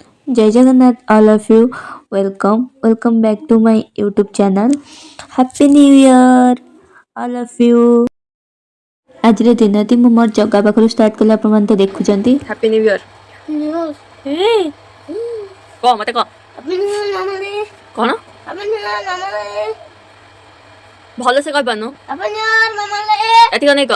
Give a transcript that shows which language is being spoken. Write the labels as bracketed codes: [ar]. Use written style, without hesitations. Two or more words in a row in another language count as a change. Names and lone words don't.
[en] Jai Jagannath, all of you. Welcome back to my YouTube channel. Happy New Year, all of you. [or] ଆଜିର ଦିନଟି ମୁଁ ମୋର ଜଗା ପାଖରୁ ଷ୍ଟାର୍ଟ କଲେ ଆପଣମାନେ ତ ଦେଖୁଛନ୍ତି। [en] Happy New Year. [or] କହ ମତେ କହ କଣ ଭଲସେ କହିପାରୁନୁ ଏତିକ ନେଇ କହ।